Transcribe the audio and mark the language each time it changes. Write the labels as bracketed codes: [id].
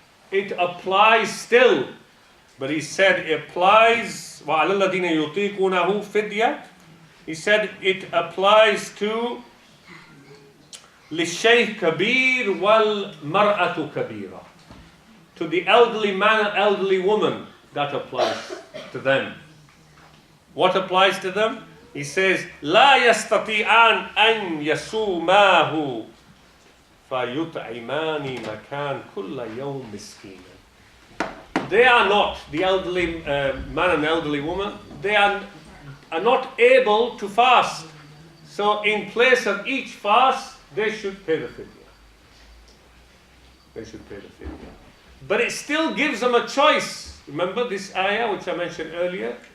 [en] It applies still, but he said it applies, [ar] وَعَلَى الَّذِينَ يُطِيقُونَهُ فِدْيَةٌ. [en] He said it applies to [ar] لِلشَّيْخ كَبِيرٌ وَالْمَرْأَةُ كَبِيرًا. [en] To the elderly man and elderly woman, that applies to them. What applies to them? [ar] He says, لا يستطيعان أن يصوماه فيطعمان مكان كل يوم مسكينا. [en] They are not, the elderly man and elderly woman, they are not able to fast. So in place of each fast, they should pay the fidya. They should pay the fidya. But it still gives them a choice. Remember this ayah which I mentioned earlier?